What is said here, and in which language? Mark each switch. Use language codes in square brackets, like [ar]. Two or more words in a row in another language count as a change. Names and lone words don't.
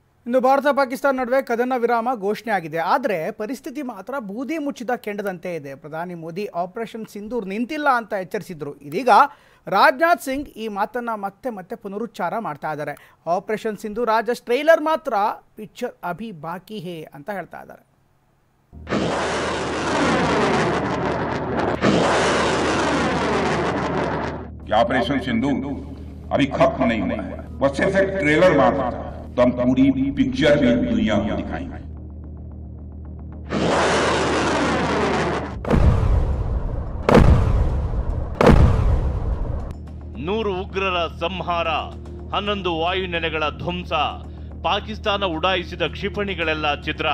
[kn] ಇನ್ನು ಭಾರತ ಪಾಕಿಸ್ತಾನ ನಡುವೆ ಕದನ ವಿರಾಮ ಘೋಷಣೆ ಆಗಿದೆ. ಆದರೆ ಪರಿಸ್ಥಿತಿ ಮಾತ್ರ ಬೂದಿ ಮುಚ್ಚಿದ ಕೆಂಡದಂತೆ ಇದೆ. ಪ್ರಧಾನಿ ಮೋದಿ ಆಪರೇಷನ್ ಸಿಂಧೂರ್ ನಿಂತಿಲ್ಲ ಅಂತ ಎಚ್ಚರಿಸಿದ್ರು. ಇದೀಗ ರಾಜನಾಥ್ ಸಿಂಗ್ ಈ ಮಾತನ್ನ ಮತ್ತೆ ಮತ್ತೆ ಪುನರುಚ್ಚಾರ ಮಾಡ್ತಾ ಇದ್ದಾರೆ. ಆಪರೇಷನ್ ಸಿಂಧೂರ್ ರಾಜ ಟ್ರೈಲರ್ ಮಾತ್ರ, [hi] पिक्चर अभी बाकी है [kn] ಅಂತ ಹೇಳ್ತಾ ಇದ್ದಾರೆ. [hi] ऑपरेशन सिंदूर अभी खत्म नहीं हुआ है, वो सिर्फ एक ट्रेलर मात्र था। तो हम पूरी पिक्चर भी दुनिया को दिखाएंगे। [kn] ನೂರು ಉಗ್ರರ ಸಂಹಾರ, 11 ವಾಯುನೆಲೆಗಳ ಧ್ವಂಸ, ಪಾಕಿಸ್ತಾನ ಉಡಾಯಿಸಿದ ಕ್ಷಿಪಣಿಗಳೆಲ್ಲ ಛಿದ್ರ.